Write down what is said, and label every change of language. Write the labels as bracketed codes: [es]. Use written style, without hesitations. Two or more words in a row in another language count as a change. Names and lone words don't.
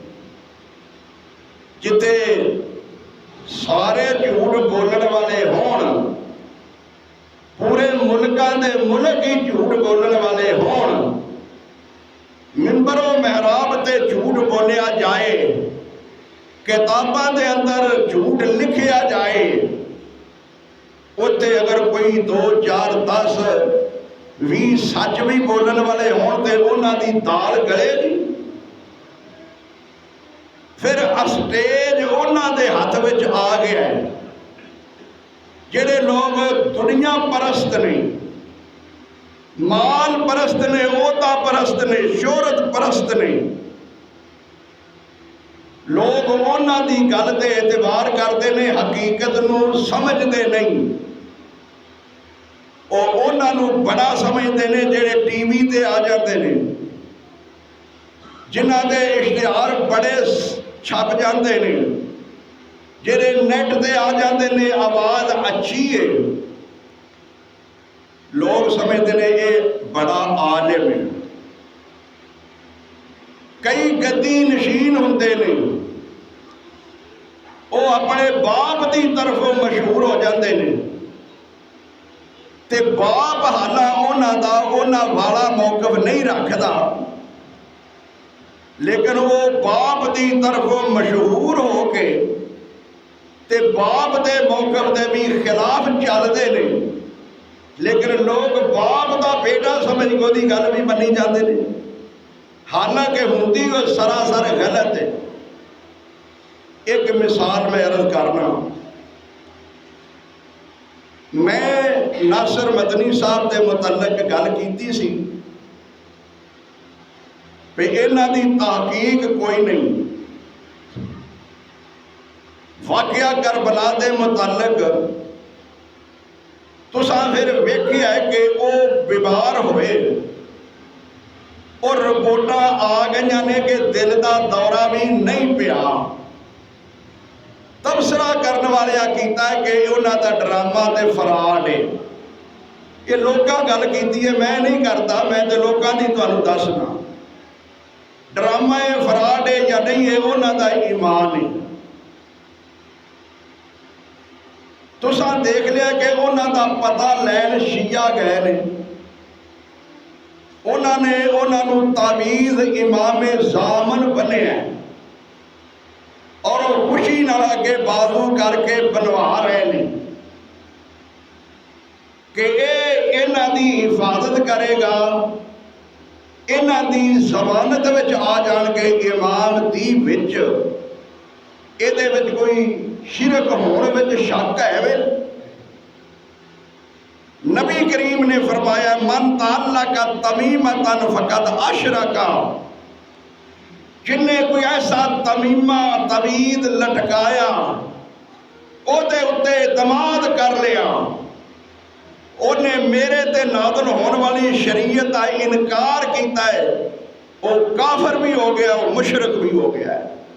[pa] جتے سارے جھوٹ بولنے والے ہون، پورے ملکاں دے ملک ہی جھوٹ بولنے والے ہون، منبر و محراب تے جھوٹ بولیا جائے، کتاباں دے اندر جھوٹ لکھیا جائے، اتے اگر کوئی 2 4 10 20 سچ بھی بولن والے ہون تے انہاں دی دال گلے گی، پھر اسٹیج انہاں دے ہاتھ وچ آ گیا ہے۔ جڑے لوگ دنیا پرست نہیں، مال پرست نے، عہدہ پرست نے، شہرت پرست نے، لوگ انہاں دی گل تے اعتبار کرتے نے، حقیقت نو سمجھتے نہیں، اور انہاں نو بڑا سمجھتے نے جڑے ٹی وی تے آ جاتے نے، جنہاں دے اشتہار بڑے چھپ جاندے نے، جڑے نیٹ تے آ جاندے نے، [ur] آواز اچھی ہے، لوگ سمجھتے ہیں یہ بڑا عالم ہے، [pa] کئی گدی نشین ہوندے نے، وہ اپنے باپ دی طرفوں مشہور ہو جاندے نے، تے باپ حالا انہاں والا موقف نہیں رکھدا، لیکن وہ باپ دی طرفوں مشہور ہو کے تے باپ دے موقف دے بھی خلاف چلدے نے، لیکن لوگ باپ دا بیٹا سمجھ کو دی گل بھی منی جاندے نے، حالانکہ ہوندی وہ سراسر غلط ہے۔ ایک مثال میں عرض کرنا، میں ناصر مدنی صاحب دے متعلق گل کیتی سی، کہ انہاں دی تحقیق کوئی نہیں۔ واقعہ کربلا دے متعلق تساں پھر ویکھیا ہے کہ وہ بیمار ہوئے اور رپورٹاں آ گئیاں نے کہ دل دا دورہ بھی نہیں پیا۔ تبصرہ کرنے والے کیتا ہے کہ انہاں دا ڈرامہ تے فراڈ ہے۔ یہ لوکاں گل کیتی ہے، [ur] میں نہیں کرتا، [pa] میں تے لوکاں دی تانوں دسنا۔ ڈرامہ ہے، فراڈ ہے یا نہیں ہے، انہاں دا ایمان ہے۔ تساں دیکھ لیا کہ انہاں دا پتہ لین شیعہ گئے نے، انہاں نو تعویذ امام زامن بنے ہیں اور وہ خوشی نال اگے بازو کر کے بنوا رہے ہیں کہ انہاں دی حفاظت کرے گا، انہاں دی ضمانت وچ آ جان کے امام دی وچ ایدے وچ کوئی شرک ہونے وچ شک ہے وے؟ نبی کریم نے فرمایا [ar] من تعلق تمیمۃ فقد اشرک، [pa] جن نے کوئی ایسا تمیمہ تعویذ لٹکایا او دے اتے اعتماد کر لیا، انہیں میرے تے نازل ہون والی شریعت کا انکار کیتا ہے، وہ کافر بھی ہو گیا، وہ مشرک بھی ہو گیا ہے۔